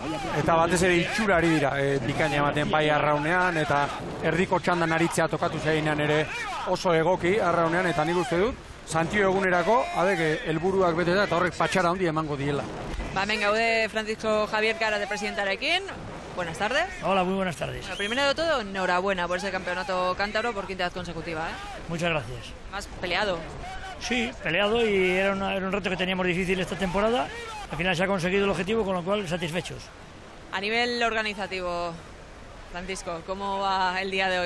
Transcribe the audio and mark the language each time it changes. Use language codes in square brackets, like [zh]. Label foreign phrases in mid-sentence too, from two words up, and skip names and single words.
[eu] eta batez ere itxurari dira, bikaina ematen bai arraunean, eta erdiko txandan aritzea tokatu zainean ere oso egoki arraunean, eta nik uste dut, Santio egunerako, helburuak beteta eta horrek patxara handi emango diela. Hemen gaude Francisco Javier Karate presidentarekin. [es] Buenas tardes. Hola, muy buenas tardes. Lo primero de todo, enhorabuena por ese campeonato cántabro por quinta vez consecutiva. Muchas gracias. Más peleado. Sí, peleado y era un reto que teníamos difícil esta temporada. Al final se ha conseguido el objetivo, con lo cual satisfechos. A nivel organizativo, Francisco, ¿cómo va el día de hoy?